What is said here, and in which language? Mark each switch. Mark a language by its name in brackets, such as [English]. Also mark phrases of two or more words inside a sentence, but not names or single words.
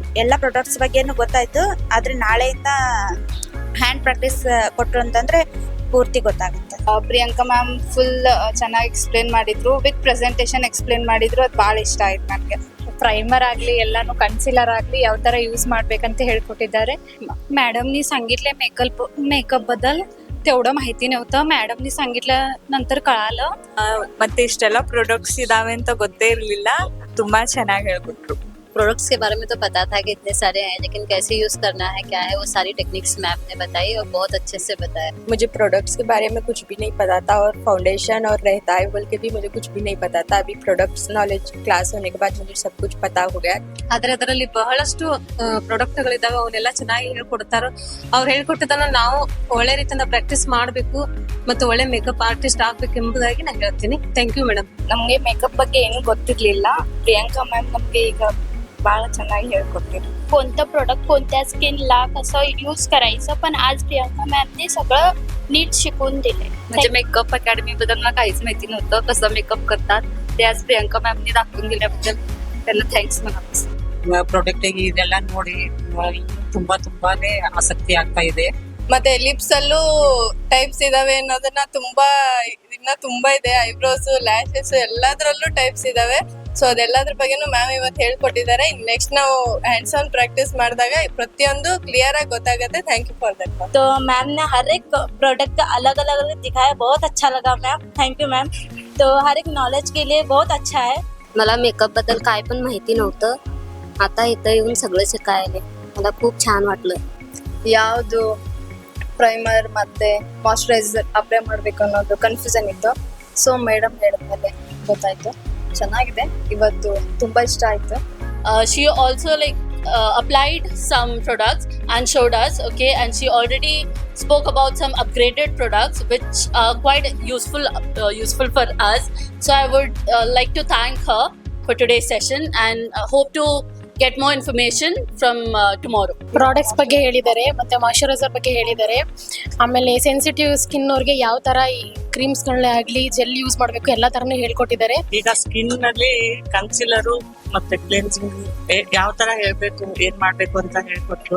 [Kannada] ಎಲ್ಲ ಪ್ರಾಡಕ್ಟ್ಸ್ ಬಗ್ಗೆನೂ ಗೊತ್ತಾಯ್ತು, ಆದ್ರೆ ನಾಳೆಯಿಂದ [English] hand practice [Kannada] ಕೊಟ್ರು ಅಂತಂದ್ರೆ ಪೂರ್ತಿ ಗೊತ್ತಾಗುತ್ತೆ. ಪ್ರಿಯಾಂಕಾ ಮ್ಯಾಮ್ ಫುಲ್ ಚೆನ್ನಾಗಿ ಎಕ್ಸ್ಪ್ಲೇನ್ ಮಾಡಿದ್ರು, [English] with presentation [Kannada] ಎಕ್ಸ್ಪ್ಲೇನ್ ಮಾಡಿದ್ರು. ಅದು ಬಹಳ ಇಷ್ಟ ಆಯ್ತು ನನಗೆ. प्रायमर ಆಗ್ಲಿ ಎಲ್ಲಾನು कन्सीलर ಆಗ್ಲಿ ಯಾವ ತರ ಯೂಸ್ ಮಾಡ್ಬೇಕಂತ ಹೇಳ್ಕೊಟ್ಟಿದ್ದಾರೆ. [Marathi] मॅडमनी सांगितले मेकअप बद्दल तेवढं माहिती नव्हतं. मॅडमनी सांगितल्यानंतर कळालं. [Kannada] ಮತ್ತೆ ಇಷ್ಟೆಲ್ಲ ಪ್ರಾಡಕ್ಟ್ಸ್ ಇದಾವೆ ಅಂತ ಗೊತ್ತೇ ಇರ್ಲಿಲ್ಲ. ತುಂಬಾ ಚೆನ್ನಾಗಿ ಹೇಳ್ಕೊಟ್ರು. [Hindi] प्रोडक्ट्स के बारे में तो पता था कि इतने सारे हैं, लेकिन कैसे यूज करना है, क्या है, वो सारी टेक्निक्स मैम ने बताई और बहुत अच्छे से बताया. मुझे प्रोडक्ट्स के बारे में कुछ भी नहीं पता था, और फाउंडेशन और रहता है बोल के भी मुझे कुछ भी नहीं पता था. अभी [English] products knowledge class [Hindi] होने के बाद मुझे सब कुछ पता हो गया. [Kannada] ಆದ್ರೆ ಅದರಲ್ಲಿ ಬಹಳಷ್ಟು ಪ್ರಾಡಕ್ಟ್ ಗಳಿದಾವೆ, ಅವನ್ನೆಲ್ಲ ಚೆನ್ನಾಗಿ ಹೇಳ್ಕೊಡ್ತಾರ. ಅವ್ರು ಹೇಳ್ಕೊಟ್ಟಿದ್ದನ್ನ ನಾವು ಒಳ್ಳೆ ರೀತಿಯಿಂದ ಪ್ರಾಕ್ಟೀಸ್ ಮಾಡ್ಬೇಕು ಮತ್ತು ಒಳ್ಳೆ [English] makeup artist [Kannada] ಆಗ್ಬೇಕು ಎಂಬುದಾಗಿ ನಾನು ಹೇಳ್ತೀನಿ. [English] thank you madam. [Kannada] ನಮ್ಗೆ ಮೇಕಪ್ ಬಗ್ಗೆ ಏನು ಗೊತ್ತಿರ್ಲಿಲ್ಲ. ಪ್ರಿಯಾಂಕಾ ಮ್ಯಾಮ್ ನಮ್ಗೆ ಈಗ बाळ ಚೆನ್ನಾಗಿ ಹೇಳ್ಕೊಟ್ಟಿದ್ರು. [Marathi] कोणतं प्रोडक्ट कोणत्या स्किनला कसं यूज करायचं, पण आज प्रियांका मॅमने सगळं नीट शिकवून दिले. म्हणजे [English] makeup academy [Marathi] बद्दल मला काहीच माहिती नव्हतं, कसं मेकअप करतात ते आज प्रियांका मॅमने दाखवून दिल्याबद्दल त्यांना थँक्स म्हणावं. [Kannada] ಪ್ರಾಡಕ್ಟ್ ಇದೆಲ್ಲ ನೋಡಿ ತುಂಬಾನೇ ಆಸಕ್ತಿ ಆಗ್ತಾ ಇದೆ. ಮತ್ತೆ ಲಿಪ್ಸ್ ಅಲ್ಲೂ ಟೈಪ್ಸ್ ಇದಾವೆ ಅನ್ನೋದನ್ನ ತುಂಬಾ ಇದೆ. [English] eyebrows, lashes [Kannada] ಎಲ್ಲದರಲ್ಲೂ ಟೈಪ್ಸ್ ಇದಾವೆ. ಸೊ ಅದೆಲ್ಲದ್ರ ಬಗ್ಗೆನೂ ಮ್ಯಾಮ್ ಇವತ್ತು ಹೇಳ್ಕೊಟ್ಟಿದ್ದಾರೆ. ನೆಕ್ಸ್ಟ್ ನಾವು [English] hands on practice [Kannada] ಮಾಡಿದಾಗ ಪ್ರತಿಯೊಂದು ಕ್ಲಿಯರ್ ಆಗಿ ಗೊತ್ತಾಗುತ್ತೆ. [English] thank you for that. [Hindi] तो मैम ने हर एक प्रोडक्ट का अलग अलग दिखाया, बहुत अच्छा लगा मैम. [English] thank you ma'am. [Hindi] तो हर एक नॉलेज के लिए बहुत अच्छा है. [Marathi] मला मेकअप बद्दल काय पण माहिती नव्हतं, आता इथं येऊन सगळं शिकायले मला खूप छान वाटलं. [Kannada] ಯಾವುದು ಪ್ರೈಮರ್ ಮತ್ತೆ ಮಾಯಶ್ಚರೈಸರ್ ಅಪ್ಲೈ ಮಾಡ್ಬೇಕು ಅನ್ನೋದು ಕನ್ಫ್ಯೂಷನ್ ಇತ್ತು. ಸೊ ಮೇಡಮ್ ಹೇಳಿದ್ಮೇಲೆ ಗೊತ್ತಾಯ್ತು. ಚೆನ್ನಾಗಿದೆ. ಇವತ್ತು ತುಂಬಾ ಇಷ್ಟ ಆಯ್ತು. [English] She also applied some products and showed us, okay, and she already spoke about some upgraded products which are quite useful for us. So I would like to thank her for today's session and hope to get more information from tomorrow. [Kannada] ಪ್ರಾಡಕ್ಟ್ಸ್ ಬಗ್ಗೆ ಹೇಳಿದ್ದಾರೆ, ಮತ್ತೆ ಮಾಯಶ್ಚರೈಸರ್ ಬಗ್ಗೆ ಹೇಳಿದ್ದಾರೆ. ಆಮೇಲೆ [English] sensitive skin [Kannada] ಅವ್ರಿಗೆ ಯಾವ ತರ ಈ ಕ್ರೀಮ್ಸ್ಗಳನ್ನೇ ಆಗ್ಲಿ ಜೆಲ್ ಯೂಸ್ ಮಾಡಬೇಕು ಎಲ್ಲ ತರನು ಹೇಳ್ಕೊಟ್ಟಿದ್ದಾರೆ. ಈಗ ಸ್ಕಿನ್ ನಲ್ಲಿ ಕನ್ಸಿಲರು ಮತ್ತೆ ಕ್ಲೆನ್ಸಿಂಗ್ ಯಾವ ತರ ಹೇಳ್ಬೇಕು, ಏನ್ ಮಾಡ್ಬೇಕು ಅಂತ ಹೇಳ್ಕೊಟ್ರು.